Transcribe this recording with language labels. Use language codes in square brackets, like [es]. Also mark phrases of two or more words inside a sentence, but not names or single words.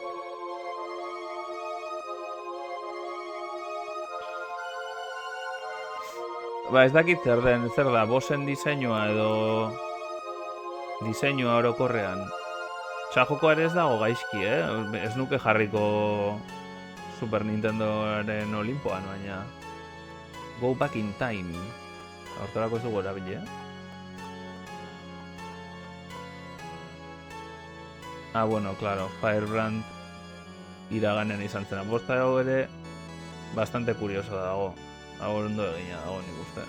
[eu] Ba, ez dakit zer den, zer da, bosen diseinua edo... Diseinua orokorrean. Txajokoa ere ez dago gaizki, Ez nuke jarriko Super Nintendoaren Olimpoan, baina... [en] Go back in time. [eu] Hortarako ez dugu erabili, [es] Ah, bueno, claro, [eu] Firebrand iraganen izan zena. Bosta dago ere, [es] bastante kurioso [eu] dago. Hau ondo egina dago nik uste.